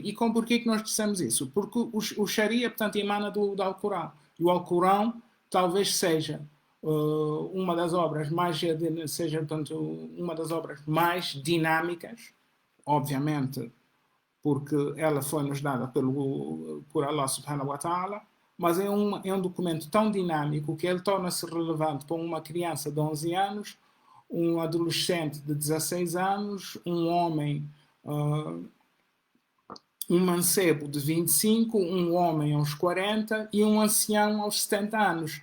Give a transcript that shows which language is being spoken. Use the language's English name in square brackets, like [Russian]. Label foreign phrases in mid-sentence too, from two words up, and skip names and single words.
[Portuguese] E por que nós dissemos isso? Porque o Sharia, portanto, emana do Alcorão. E o Alcorão talvez seja uma das obras mais dinâmicas, obviamente, porque ela foi-nos dada por Allah [Arabic] سبحانه وتعالى, [Portuguese] mas é um documento tão dinâmico que ele torna-se relevante para uma criança de 11 anos, um adolescente de 16 anos, um homem, um mancebo de 25, um homem aos 40 e um ancião aos 70 anos.